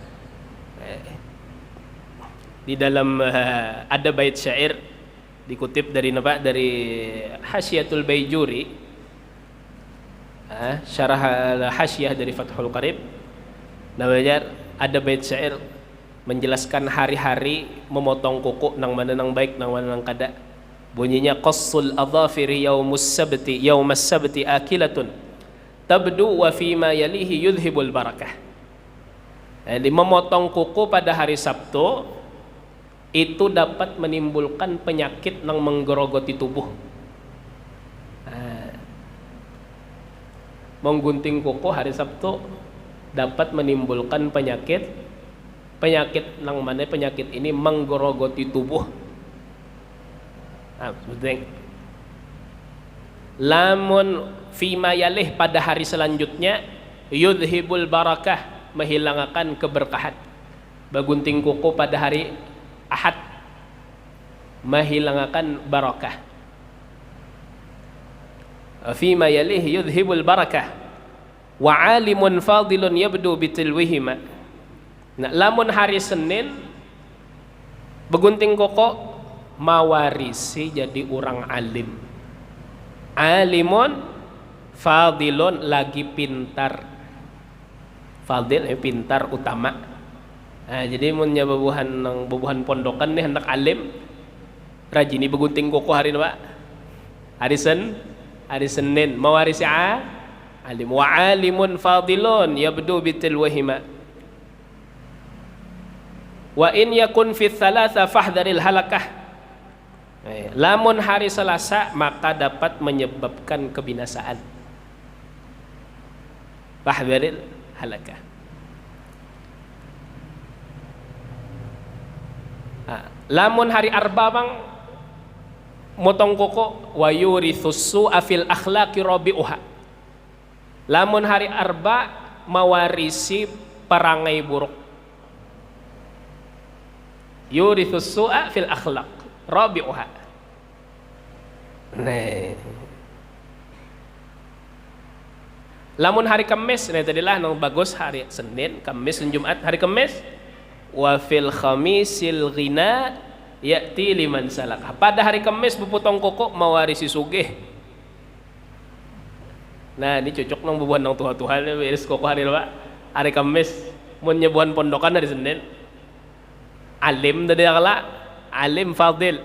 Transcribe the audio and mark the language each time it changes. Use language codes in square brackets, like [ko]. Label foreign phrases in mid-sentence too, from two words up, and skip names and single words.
[id] Di dalam ada bait syair dikutip dari Hasyiatul Baijuri, syarah Hasyiyah dari Fathul Qarib. [bjn] Namanya ada bait syair menjelaskan hari-hari memotong kuku nang mana nang baik nang mana nang kada. [ar] Bunyinya قص الأظافر يوم السبت آكلة تبدو وفيما يليه يذهب البركة. [bjn] Jadi memotong kuku pada hari Sabtu itu dapat menimbulkan penyakit nang menggerogoti tubuh. Menggunting kuku hari Sabtu dapat menimbulkan penyakit nang mana penyakit ini menggerogoti tubuh. Penting. Lamun [ar] فيما يليه [bjn] pada hari selanjutnya [ar] يذهب البركة, [bjn] menghilangkan keberkahan. Bagunting kuku pada hari Ahad menghilangkan barakah. [ar] فيما يليه يذهب البركة وعالم فاضل يبدو بتلوهما. [bjn] Nah, lamun hari Senin Begunting koko mawarisi jadi orang alim. [ar] عالم فاضل [bjn] lagi pintar. Fadil pintar utama. Nah, jadi munnya bebuhan pondokan nih hendak alim. Rajini begunting koko hari apa? Hari Senin mawarisi alim [ar] وعالم فاضل يبدو بتلوهما. وإن يكن في ثلاثاء فاحذر الهلكة. [bjn] Lamun hari Selasa maka dapat menyebabkan kebinasaan. [ar] فاحذر الهلكة. [bjn] Lamun hari Arba bang motong koko [ar] ويورث السوء في الأخلاق ربيعها. [bjn] Lamun hari Arba mawarisi perangai buruk. [ar] يورث السوء في الأخلاق ربيعها. [bjn] Nah. Lamun hari Kamis, nah tadilah nang bagus hari Senin, Kamis dan Jumat. Hari Kamis [ar] وفي الخميس الغنى يأتي لمن سلك. [bjn] Pada hari Kamis bepotong koko mawarisi sugih. Nah, ini cocok nang bebuhan nang tuha-tuhan beres koko hari apa? Hari Kamis. Mun nyebuhan pondokan hari Senin. Alim tadi akala, [ar] عالم فاضل.